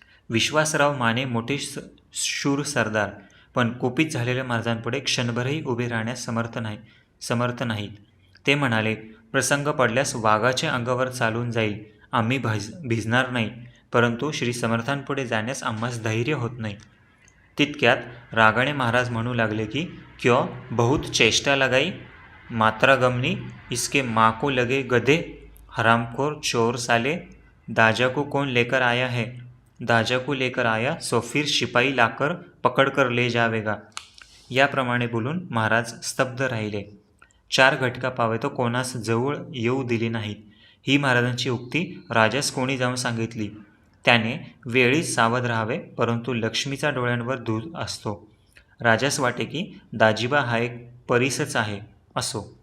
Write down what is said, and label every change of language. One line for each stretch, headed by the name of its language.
Marathi: विश्वासराव माने मोठे शूर सरदार, पण कुपित झालेल्या महाराजांपुढे क्षणभरही उभे राहण्यास समर्थ नाहीत. ते म्हणाले, प्रसंग पडल्यास वाघाच्या अंगावर चालून जाईल, आम्ही भिजणार नाही, परंतु श्री समर्थांपुढे जाण्यास आम्हास धैर्य होत नाही. तितक्यात रागाने महाराज म्हणू लागले की
Hindi: क्यों बहुत चेष्टा लगाई, मात्रा गमनी, इसके माँ को लगे गधे, हरामखोर चोर साले, दाजा को कौन लेकर आया है, दाजा को लेकर आया सो फिर शिपाई लाकर पकड़ कर ले जावेगा.
Marathi: याप्रमाणे बोलून महाराज स्तब्ध राहिले. 4 घटका पावे तो कोणास जवळ येऊ दिली नाहीत. ही महाराजांची उक्ती राजास कोणी जाऊन सांगितली. त्याने वेळीच सावध राहावे, परंतु लक्ष्मीचा डोळ्यांवर धूळ असतो. राजास वाटे की दाजीबा हा एक परीसच आहे. असो.